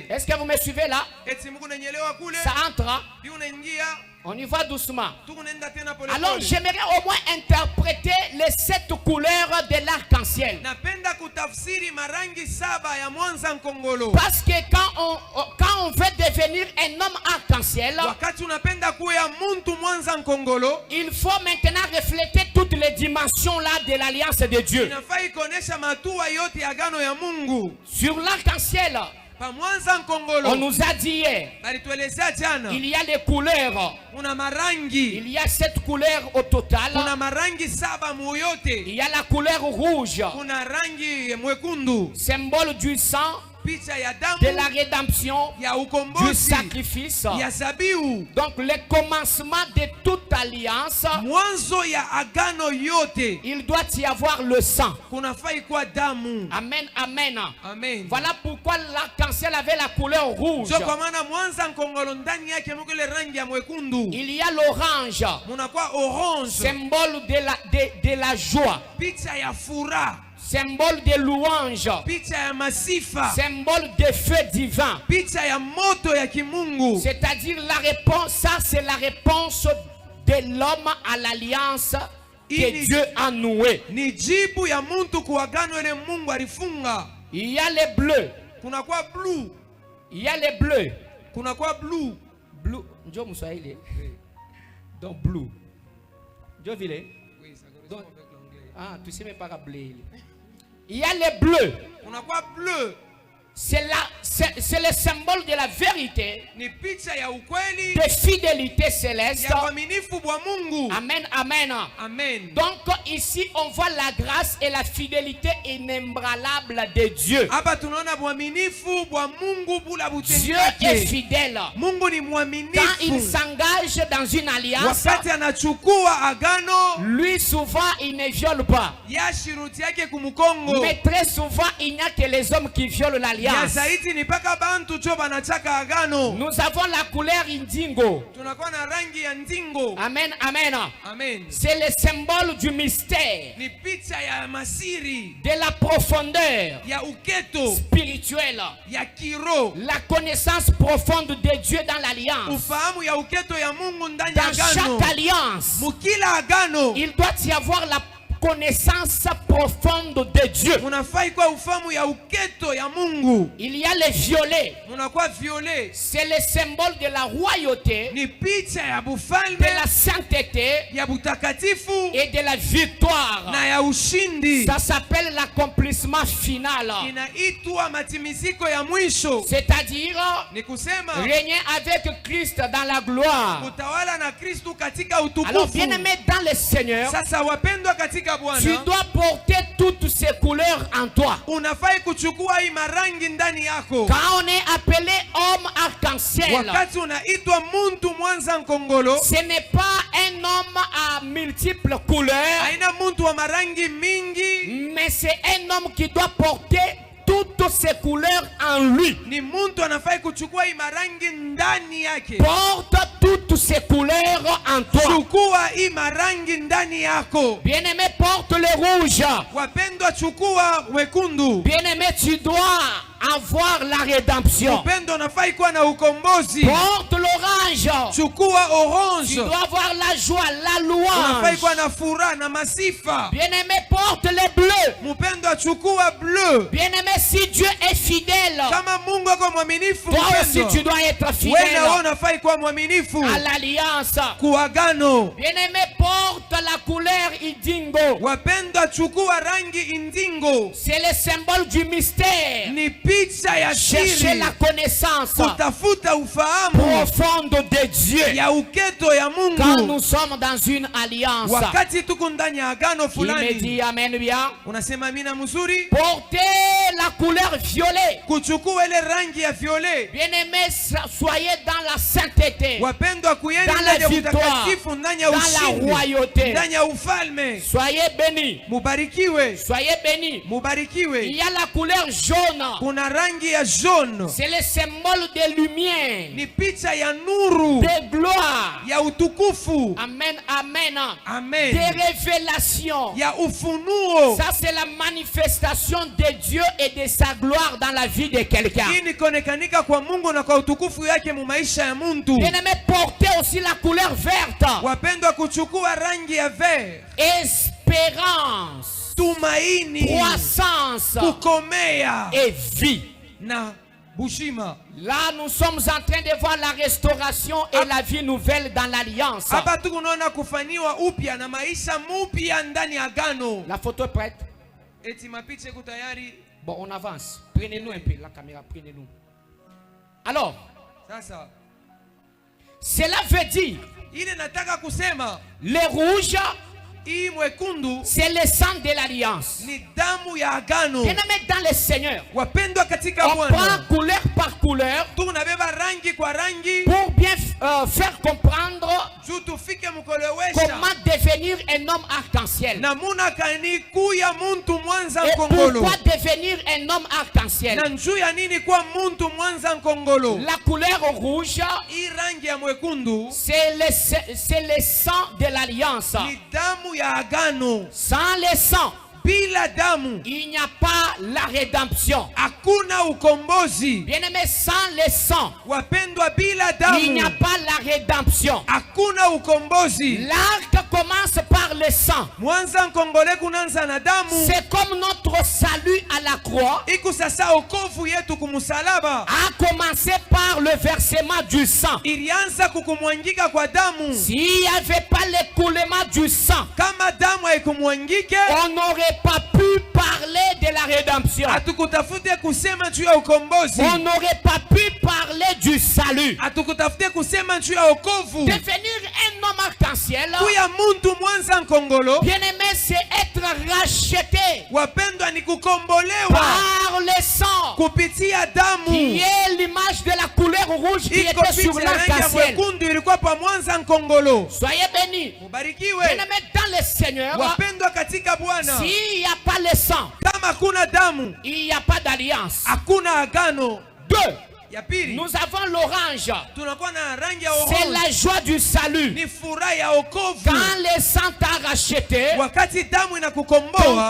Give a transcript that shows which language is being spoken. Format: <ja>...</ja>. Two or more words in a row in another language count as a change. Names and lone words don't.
<fr>Est-ce que vous me suivez là?</fr> <sw>Eti Mungu nanyelewa kule.</sw> <fr>Ça entre, hein?</fr> <sw>Yu unaingia.</sw> <fr>On y va doucement.</fr> <sw>Tukunaenda tena pole</sw> <fr>Alors</fr> <sw>pole.</sw> <fr>j'aimerais au moins interpréter les 7 couleurs de l'arc-en-ciel.</fr> <sw>Napenda kutafsiri marangi 7 ya mwanza nkongolo.</sw> <fr>Parce que quand on veut devenir un homme arc-en-ciel,</fr> <sw>Wakati unapenda kuya muntu mwanza nkongolo,</sw> <fr>il faut maintenant refléter toutes les dimensions là de l'alliance de Dieu.</fr> <sw>inafai kuonesha matua yote ya agano ya Mungu.</sw> <fr>Sur l'arc-en-ciel,</fr> <sw>Pa mwanza nkongolo.</sw> <fr>on nous a dit hier,</fr> <sw>Balituelezea jana.</sw> <fr>il y a les couleurs.</fr> <sw>Kuna marangi.</sw> <fr>Il y a 7 couleurs au total.</fr> <sw>Kuna marangi 7 mu</sw> <fr>Il</fr> <sw>yote.</sw> <fr>y a la couleur rouge,</fr> <sw>Kuna rangi mwekundu.</sw> <fr>symbole du sang,</fr> <sw>Picha ya damu.</sw> <fr>de la rédemption,</fr> <sw>Ya</sw> <fr>du</fr> <sw>ukombozi.</sw> <fr>sacrifice.</fr> <sw>Ya zabiu.</sw> <fr>Donc le commencement de toute alliance,</fr> <sw>Mwanzo ya agano yote.</sw> <fr>il doit y avoir le sang.</fr> <sw>Kunafai kwa damu.</sw> <fr>Amen, amen.</fr> <sw>Amen.</sw> <fr>Voilà pourquoi l'arc-en-ciel avait la couleur rouge.</fr> <sw>So kwa maana mwanza nkongolo ndani yake muko ile rangi ya mwekundu.</sw> <fr>Il y a l'orange,</fr> <sw>Munakuwa orange.</sw> <fr>symbole de la joie,</fr> <sw>Picha ya furaha.</sw> <fr>symbole de louange,</fr> <sw>Picha ya masifa.</sw> <fr>symbole de feu divin.</fr> <sw>Picha ya moto ya kimungu.</sw> <fr>C'est-à-dire la réponse, ça c'est la réponse de l'homme à l'alliance que Dieu a nouée.</fr> <sw>Ni jibu ya muntu kuagano ile Mungu alifunga.</sw> <fr>Il y a les bleus,</fr> <sw>Kunakuwa blue.</sw> <fr>il y a les bleus.</fr> <sw>Kunakuwa blue.</sw> <fr>Blue,</fr> <sw>Njo Moussouaïli.</sw> <fr>Donc blue.</fr> <sw>Njo vile.</sw> <fr>Oui, ça correspond Donc, avec l'anglais. ah, tu sais même pas bleu. Il y a les bleus.</fr> <sw>Kunakuwa bleu.</sw> <fr>c'est le symbole de la vérité,</fr> <sw>ni picha ya ukweli</sw> <fr>de fidélité céleste.</fr> <sw>ya uaminifu bwa Mungu.</sw> <fr>Amen, amen.</fr> <sw>Amen.</sw> <fr>Donc ici on voit la grâce et la fidélité inébranlable de Dieu.</fr> <sw>Hapa tunaona uaminifu bwa Mungu bula</sw> <fr>Dieu</fr> <sw>butendaji</sw> <fr>est</fr> <sw>yake.</sw> <fr>fidèle.</fr> <sw>Mungu ni</sw> <fr>Quand il</fr> <sw>mwaminifu.</sw> <fr>s'engage dans une alliance,</fr> <sw>Wakati anachukua agano,</sw> <fr>lui souvent il ne viole pas.</fr> <sw>ya shiruti yake kumukongo.</sw> <fr>Mais très souvent il n'y a que les hommes qui violent</fr> <sw>Ya</sw> <fr>l'alliance.</fr> <sw>zaidi ni paka bantu cho banachaka agano.</sw> <fr>Nous avons la couleur indingo.</fr> <sw>Tunakuwa na rangi ya ndingo.</sw> <fr>Amen, amen.</fr> <sw>Amen.</sw> <fr>C'est le symbole du mystère,</fr> <sw>Ni picha ya masiri,</sw> <fr>de la profondeur</fr> <sw>ya uketo,</sw> <fr>spirituelle,</fr> <sw>ya kiro,</sw> <fr>la connaissance profonde de Dieu dans l'alliance.</fr> <sw>ufahamu ya uketo ya Mungu ndani ya</sw> <fr>Dans</fr> <sw>agano.</sw> <fr>chaque alliance,</fr> <sw>Mukila agano</sw> <fr>il doit y avoir la connaissance profonde de Dieu.</fr> <sw>munafai kwa ufahamu ya uketo ya Mungu.</sw> <fr>Il y a les violets.</fr> <sw>Munakuwa viole,</sw> <fr>C'est le symbole de la royauté,</fr> <sw>ni picha ya</sw> <fr>de</fr> <sw>bufalme,</sw> <fr>la sainteté</fr> <sw>ya butakatifu</sw> <fr>et de la victoire.</fr> <sw>na ya ushindi.</sw> <fr>Ça s'appelle l'accomplissement final.</fr> <sw>Inaitwa matimiziko ya mwisho.</sw> <fr>C'est-à-dire</fr> <sw>Ni kusema</sw> <fr>régner avec Christ dans la gloire.</fr> <sw>utawala na Kristu katika</sw> <fr>Alors,</fr> <sw>utukufu.</sw> <fr>bien aimé dans le Seigneur,</fr> <sw>Sasa wapendwa katika</sw> <fr>tu</fr> <sw>Bwana,</sw> <fr>dois porter toutes ces couleurs en toi.</fr> <sw>unafai kuchukua hii marangi ndani yako.</sw> <fr>Quand on est appelé homme arc-en-ciel,</fr> <sw>Wakati unaitwa muntu mwanza nkongolo,</sw> <fr>ce n'est pas un homme à multiples couleurs,</fr> <sw>haina muntu wa marangi mingi,</sw> <fr>mais c'est un homme qui doit porter toutes ces couleurs en lui.</fr> <sw>ni muntu anafai kuchukua hii marangi ndani yake.</sw> <fr>Porte toutes ces couleurs en toi.</fr> <sw>Chukua hii marangi ndani yako.</sw> <fr>Bien-aimé, porte le rouge.</fr> <sw>Wapendwa, chukua wekundu.</sw> <fr>Bien-aimé, tu dois avoir la rédemption.</fr> <sw>Upendo unafai kuwa na ukombozi.</sw> <fr>Porte l'orange.</fr> <sw>Chukua</sw> <fr>Tu</fr> <sw>orange.</sw> <fr>dois avoir la joie, la</fr> <sw>Unafai</sw> <fr>louange.</fr> <sw>kuwa na furaha na masifa.</sw> <fr>Bien-aimé, porte le bleu.</fr> <sw>Mpendo, chukua bleu.</sw> <fr>Bien-aimé, si Dieu est fidèle,</fr> <sw>Kama Mungu ako mwaminifu,</sw> <fr>toi aussi tu</fr> <sw>mpendo,</sw> <fr>dois être</fr> <sw>wewe</sw> <fr>fidèle</fr> <sw>na wewe unafai kuwa mwaminifu</sw> <fr>à l'alliance.</fr> <sw>kuagano.</sw> <fr>Bien-aimé, porte la couleur indingo.</fr> <sw>Wapendwa, chukua rangi indingo.</sw> <fr>C'est le symbole du mystère.</fr> <sw>Ni picha ya</sw> <fr>Cherchez</fr> <sw>siri,</sw> <fr>la connaissance</fr> <sw>kutafuta ufahamu</sw> <fr>profonde de Dieu.</fr> <sw>ya uketo ya</sw> <fr>Quand</fr> <sw>Mungu.</sw> <fr>nous sommes dans une alliance,</fr> <sw>Wakati tuko ndani ya agano</sw> <fr>il me</fr> <sw>fulani,</sw> <fr>dit amen bien.</fr> <sw>unasema amina mzuri.</sw> <fr>Portez la couleur violet.</fr> <sw>Kuchukua ile rangi ya violet.</sw> <fr>Bien-aimés, soyez dans la sainteté,</fr> <sw>Wapendwa, kuyeni</sw> <fr>dans</fr> <sw>ndani</sw> <fr>la</fr> <sw>ya</sw> <fr>victoire,</fr> <sw>utakatifu, ndani ya</sw> <fr>dans la</fr> <sw>ushindi,</sw> <fr>royauté.</fr> <sw>ndani ya ufalme.</sw> <fr>Soyez bénis.</fr> <sw>Mubarikiwe,</sw> <fr>Soyez bénis. Il</fr> <sw>mubarikiwe.</sw> <fr>y a la couleur jaune.</fr> <sw>Kuna rangi ya jaune,</sw> <fr>C'est le symbole de lumière,</fr> <sw>ni picha ya nuru,</sw> <fr>de gloire.</fr> <sw>ya utukufu.</sw> <fr>Amen, amen.</fr> <sw>Amen.</sw> <fr>Des révélations.</fr> <sw>Ya ufunuo.</sw> <fr>Ça, c'est la manifestation de Dieu et de sa gloire dans la vie de quelqu'un.</fr> <sw>Hii ni kuonekanika kwa Mungu na kwa utukufu yake mu maisha ya muntu.</sw> <fr>Bien-aimé, portez aussi la couleur verte.</fr> <sw>Wapendwa, kuchukua rangi ya vert,</sw> <fr>Espérance,</fr> <sw>tumaini,</sw> <fr>croissance</fr> <sw>kukomea</sw> <fr>et vie.</fr> <sw>na bushima.</sw> <fr>Là, nous sommes en train de voir la restauration et la vie nouvelle dans l'alliance.</fr> <sw>Hapa tukunaona kufaniwa upya na maisha mupya ndani ya agano.</sw> <fr>La photo est prête.</fr> <sw>Eti mapicha iko tayari.</sw> <fr>Bon, on avance. Prenez-nous un peu, la caméra, prenez-nous. Alors,</fr> <sw>Sasa</sw> <fr>cela veut dire,</fr> <sw>ile nataka kusema</sw> <fr>le rouge,</fr> <sw>hii mwekundu</sw> <fr>c'est le sang de l'alliance.</fr> <sw>ni damu ya agano.</sw> <fr>Bien-aimé dans le Seigneur,</fr> <sw>Wapendwa katika</sw> <fr>on prend</fr> <sw>Bwana,</sw> <fr>couleur par couleur</fr> <sw>tunabeba rangi kwa rangi</sw> <fr>pour bien faire comprendre</fr> <sw>juu tufike mkolewesha</sw> <fr>comment devenir un homme arc-en-ciel.</fr> <sw>namuna kani kuya muntu mwanza</sw> <fr>Et</fr> <sw>nkongolo,</sw> <fr>pourquoi devenir un homme arc-en-ciel?</fr> <sw>na njuu ya nini kwa muntu mwanza nkongolo.</sw> <fr>La couleur rouge,</fr> <sw>Hii rangi ya mwekundu</sw> <fr>c'est le sang de l'alliance.</fr> <sw>ni damu ya agano.</sw> <fr>Sans le sang,</fr> <sw>Bila damu</sw> <fr>il n'y a pas la rédemption.</fr> <sw>hakuna ukombozi.</sw> <fr>Bien-aimé, sans le sang,</fr> <sw>Wapendwa, bila</sw> <fr>il n'y a</fr> <sw>damu</sw> <fr>pas la rédemption.</fr> <sw>hakuna ukombozi.</sw> <fr>L'acte commence par le sang.</fr> <sw>Mwanza nkongole kunanza na damu.</sw> <fr>C'est comme notre salut à la croix</fr> <sw>Iku sasa okovu yetu kumusalaba</sw> <fr>a commencé par le versement du sang.</fr> <sw>ilianza kukumwangika kwa damu.</sw> <fr>S'il n'y avait pas l'écoulement du sang,</fr> <sw>Kama damu haikumwangike,</sw> <fr>on n'aurait pas pu parler parler de la rédemption.</fr> <sw>Hatukutafute kusema juu ya ukombozi.</sw> <fr>On n'aurait pas pu parler du salut.</fr> <sw>Hatukutafute kusema juu ya wokovu.</sw> <fr>Devenir un homme arc-en-ciel,</fr> <sw>Kuya muntu mwanza nkongolo.</sw> <fr>bien-aimé, c'est être racheté</fr> <sw>Wapendwa ni kukombolewa</sw> <fr>par le sang</fr> <sw>kupitia damu.</sw> <fr>qui est l'image de la couleur rouge qui</fr> <sw>Iko</sw> <fr>était sur</fr> <sw>picha ya rangi ya</sw> <fr>l'arc-en-ciel.</fr> <sw>mwekundu ilikuwa pa mwanza nkongolo.</sw> <fr>Soyez bénis.</fr> <sw>Mubarikiwe</sw> <fr>Bien-aimé, dans le Seigneur,</fr> <sw>wapendwa katika Bwana.</sw> <fr>s'il n'y a pas le sang,</fr> <sw>Kama kuna damu</sw> <fr>il n'y a pas d'alliance.</fr> <sw>hakuna agano.</sw> <fr>2.</fr> <sw>Ya pili</sw> <fr>Nous avons l'orange.</fr> <sw>tunakuwa na rangi ya</sw> <fr>C'est</fr> <sw>orange.</sw> <fr>la joie du salut.</fr> <sw>Ni furaha ya wokovu.</sw> <fr>Quand le sang t'a racheté,</fr> <sw>Wakati damu</sw> <fr>ton</fr> <sw>inakukomboa,</sw>